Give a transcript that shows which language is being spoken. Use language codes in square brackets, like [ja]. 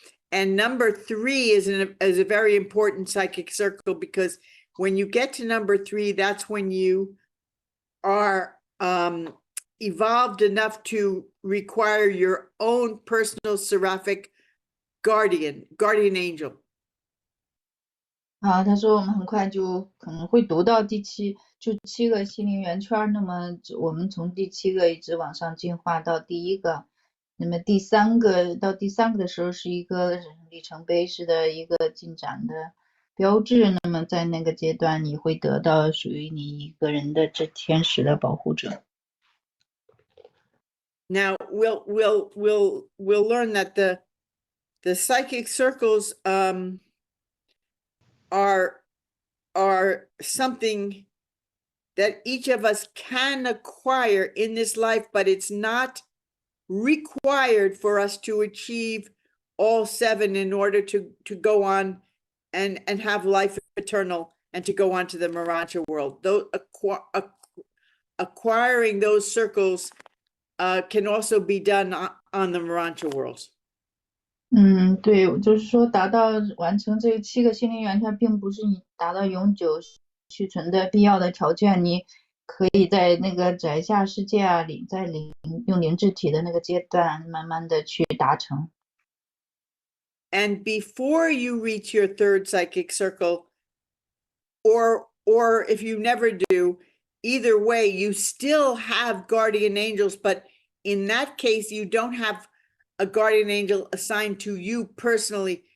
[en] And number 3 is a very important psychic circle, because when you get to number 3, that's when you are evolved enough to require your own personal seraphic guardian angel. [zh] 他说我们很快就可能会读到7个心灵圆圈，那么我们从第7个一直往上进化到第1个，那么第3个的时候是一个里程碑式的一个进展的标志，那么在那个阶段你会得到属于你一个人的智天使的保护者。 [en] Now we'll learn that the psychic circles are something that each of us can acquire in this life, but it's not required for us to achieve all 7 in order to go on and have life eternal and to go on to the Morancha world. Though acquiring those circles can also be done on the Morancha worlds. [zh] 对，就是说完成这7个心灵圆圈，并不是你达到永久续存的必要的条件，你可以在那个宅下世界啊，用灵智体的那个阶段，慢慢的去达成。 [en] And before you reach your 3rd psychic circle, or if you never do, either way, you still have guardian angels, but in that case, you don't have a guardian angel assigned to you personally.